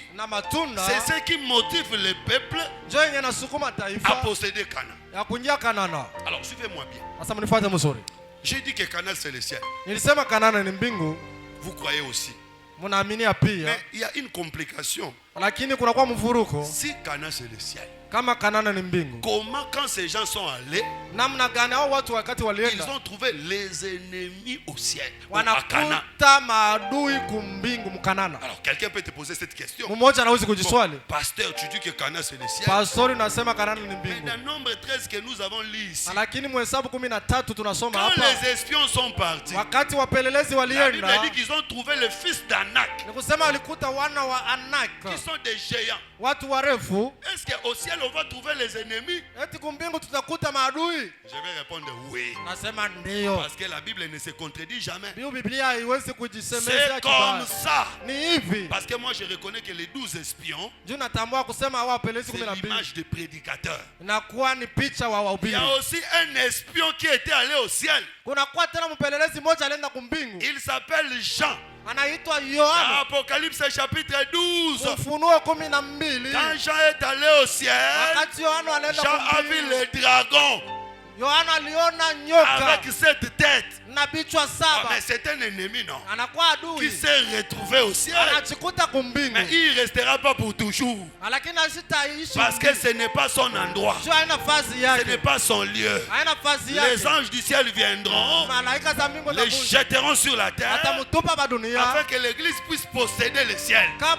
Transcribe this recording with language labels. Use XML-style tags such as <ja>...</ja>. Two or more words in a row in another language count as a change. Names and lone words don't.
<fr>C'est ce qui motive le peuple à posséder Canaan. Alors suivez-moi bien. J'ai dit que Canaan c'est le ciel. Vous croyez aussi. Mais il y a une complication.</fr> <sw>Lakini kuna kwa mvuruko.</sw> <fr>Si Cana c'est le ciel.</fr> <sw>Kama Kanana ni mbingu.</sw> <fr>Comment quand ces gens sont allés,</fr> <sw>namna gani hao watu wakati walienda,</sw> <fr>ils ont trouvé les ennemis au ciel.</fr> <sw>Wanakuta maadui kumbingu mkanana.</sw> <fr>Alors quelqu'un peut te poser cette question.</fr> <sw>Mmoja anaweza kujiswali.</sw> <fr>Pasteur, tu dis que Cana c'est le ciel.</fr> <sw>Pastor unasema Kanana ni mbingu.</sw> <fr>Mais dans Nombre 13 que nous avons lu ici.</fr> <sw>Lakini Mhesabu 13 tunasoma hapa.</sw> <fr>Quand les espions sont partis.</fr> <sw>Wakati wapelelezi walienda.</sw> <fr>La Bible dit qu'ils ont trouvé le fils d'Anak.</fr> <sw>Ni kusema walikuta wana wa Anak.</sw> <fr>Qui sont des géants.</fr> <sw>Watu warefu.</sw> <fr>Est-ce que au ciel on va trouver les ennemis?</fr> <sw>Eti kumbingu tutakuta maadui?</sw> <fr>Je vais répondre oui.</fr> <sw>Nasema ndio.</sw> <fr>Parce que la Bible ne se contredit jamais.</fr> <sw>Biblia haiwezi kujisemeza</sw> <fr>c'est comme ça.</fr> <sw>Ni hivi.</sw> <fr>Parce que moi je reconnais que les 12 espions,</fr> <sw>je natambua kusema hao wapelelezi 12</sw> <fr>c'est l'image de prédicateur.</fr> <sw>Na kuwa ni picha wa wahubiri.</sw> <fr>Il y a aussi un espion qui était allé au ciel.</fr> <sw>Kuna kwa tena mpelelezi mmoja alienda kumbingu.</sw> <fr>Il s'appelle Jean.</fr> <sw>Anaitwa Yohana.</sw> <fr>Apocalypse chapitre 12.</fr> <sw>Ufunuo 12.</sw> <fr>Quand Jean est allé au ciel, Jean a vu les dragons.</fr> <sw>Yohana aliona nyoka</sw> <fr>avec 7 têtes.</fr> <sw>Na bichwa 7.</sw> <fr>Mais c'est un ennemi, non?</fr> <sw>Anakuwa adui.</sw> <fr>Qui s'est retrouvé au ciel.</fr> <sw>Anachikuta kumbingu.</sw> <fr>Mais il ne restera pas pour toujours.</fr> <sw>Lakini asitaishi.</sw> <fr>Parce que ce n'est pas son endroit. Ce n'est pas son lieu. Les anges du ciel viendront. Les jetteront sur la terre. Afin que l'église puisse posséder le ciel.</fr>